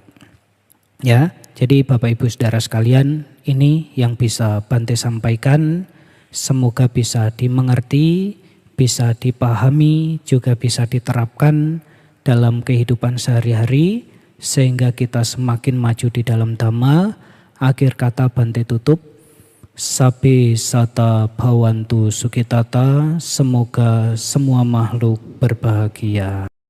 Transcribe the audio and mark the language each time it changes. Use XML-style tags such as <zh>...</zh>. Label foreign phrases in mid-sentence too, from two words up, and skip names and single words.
<id>Ya, jadi Bapak Ibu Saudara sekalian, ini yang bisa Bante sampaikan. Semoga bisa dimengerti, bisa dipahami, juga bisa diterapkan dalam kehidupan sehari-hari sehingga kita semakin maju di dalam Dhamma. Akhir kata Bante tutup,</id> <pi>Sabbe sata bhavantu sukitata,</pi> <id>semoga semua makhluk berbahagia.</id>